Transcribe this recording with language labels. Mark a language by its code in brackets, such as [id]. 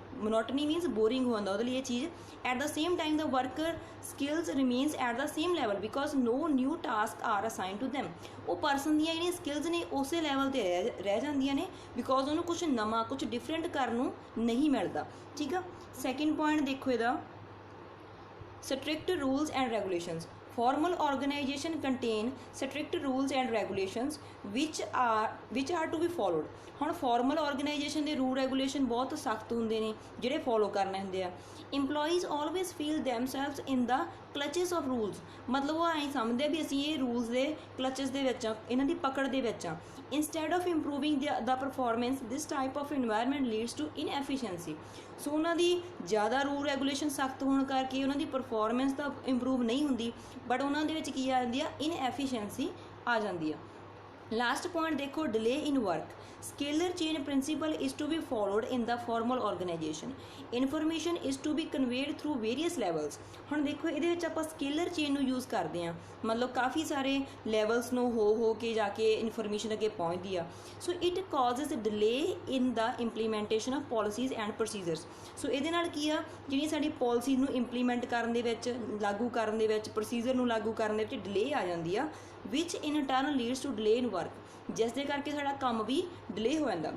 [pa] ਮੋਨੋਟਨੀ means boring ਹੋ ਜਾਂਦਾ ਉਹਦੇ ਲਈ ਇਹ ਚੀਜ਼। [en] At the same time the worker skills remains at the same level because no new task are assign to them. [pa] ਉਹ person ਦੀਆਂ ਜਿਹੜੀਆਂ ਸਕਿੱਲਸ ਨੇ ਉਸੇ ਲੈਵਲ 'ਤੇ ਰਹਿ ਜਾਂਦੀਆਂ ਨੇ ਬਿਕੋਜ਼ ਉਹਨੂੰ ਕੁਛ ਨਵਾਂ ਕੁਛ ਡਿਫਰੈਂਟ ਕਰਨ ਨੂੰ ਨਹੀਂ ਮਿਲਦਾ, ਠੀਕ ਆ। [en] Second point ਦੇਖੋ ਇਹਦਾ, strict rules and regulations. Formal organization contain strict rules and regulations which are to be followed. [pa] ਹੁਣ ਫਾਰਮਲ ਆਰਗੇਨਾਈਜੇਸ਼ਨ ਦੇ ਰੂਲ ਰੈਗੂਲੇਸ਼ਨ ਬਹੁਤ ਸਖਤ ਹੁੰਦੇ ਨੇ ਜਿਹੜੇ ਫੋਲੋ ਕਰਨੇ ਹੁੰਦੇ ਆ। [en] employees always feel themselves in the clutches of rules, [pa] ਮਤਲਬ ਉਹ ਐਂ ਸਮਝਦੇ ਵੀ ਅਸੀਂ ਇਹ ਰੂਲਸ ਦੇ ਕਲਚਸ ਦੇ ਵਿੱਚ ਆ, ਇਹਨਾਂ ਦੀ ਪਕੜ ਦੇ ਵਿੱਚ ਆ। [en] Instead of improving the performance this type of environment leads to inefficiency. [pa] ਸੋ ਉਹਨਾਂ ਦੀ ਜ਼ਿਆਦਾ ਰੂਲ ਰੈਗੂਲੇਸ਼ਨ ਸਖਤ ਹੋਣ ਕਰਕੇ ਉਹਨਾਂ ਦੀ ਪਰਫਾਰਮੈਂਸ ਤਾਂ ਇੰਪਰੂਵ ਨਹੀਂ ਹੁੰਦੀ ਬਟ ਉਹਨਾਂ ਦੇ ਵਿੱਚ ਕੀ ਆ ਜਾਂਦੀ ਆ, ਇਨਐਫੀਸ਼ੀਐਂਸੀ ਆ ਜਾਂਦੀ ਆ। [en] Last point ਦੇਖੋ, delay in work. Scalar chain principle is to be followed in the formal organization. Information is to be conveyed through various levels. [pa] ਹੁਣ ਦੇਖੋ ਇਹਦੇ ਵਿੱਚ ਆਪਾਂ ਸਕੇਲਰ ਚੇਨ ਨੂੰ ਯੂਜ਼ ਕਰਦੇ ਹਾਂ, ਮਤਲਬ ਕਾਫੀ ਸਾਰੇ ਲੈਵਲਸ ਨੂੰ ਹੋ ਕੇ ਜਾ ਕੇ ਇਨਫੋਰਮੇਸ਼ਨ ਅੱਗੇ ਪਹੁੰਚਦੀ ਆ। [en] So it causes delay in the implementation of policies and procedures. [pa] ਸੋ ਇਹਦੇ ਨਾਲ ਕੀ ਆ, ਜਿਹੜੀ ਸਾਡੀ ਪੋਲਿਸੀ ਨੂੰ ਇੰਪਲੀਮੈਂਟ ਕਰਨ ਦੇ ਵਿੱਚ, ਲਾਗੂ ਕਰਨ ਦੇ ਵਿੱਚ, ਪ੍ਰੋਸੀਜਰ ਨੂੰ ਲਾਗੂ ਕਰਨ ਦੇ ਵਿੱਚ ਡਿਲੇ ਆ ਜਾਂਦੀ ਆ, [en] which in turn leads to delay in work, [pa] ਜਿਸ ਦੇ ਕਰਕੇ ਸਾਡਾ ਕੰਮ ਵੀ ਡਿਲੇ ਹੋ ਜਾਂਦਾ।